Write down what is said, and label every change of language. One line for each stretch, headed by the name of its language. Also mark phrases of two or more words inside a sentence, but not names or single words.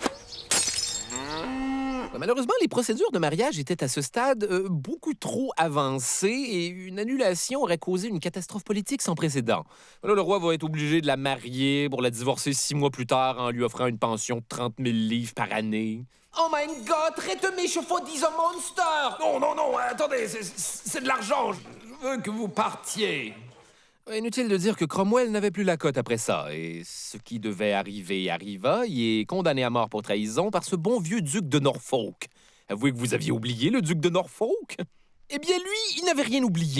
French: Malheureusement, les procédures de mariage étaient à ce stade beaucoup trop avancées et une annulation aurait causé une catastrophe politique sans précédent. Là, le roi va être obligé de la marier pour la divorcer 6 mois plus tard en lui offrant une pension de 30 000 livres par année.
German: Oh mein Gott, rette mich vor dieser Monster!
French: Non, attendez, c'est de l'argent. Je veux que vous partiez. Inutile de dire que Cromwell n'avait plus la cote après ça, et ce qui devait arriver arriva. Il est condamné à mort pour trahison par ce bon vieux duc de Norfolk. Avouez que vous aviez oublié le duc de Norfolk? Eh bien, lui, il n'avait rien oublié.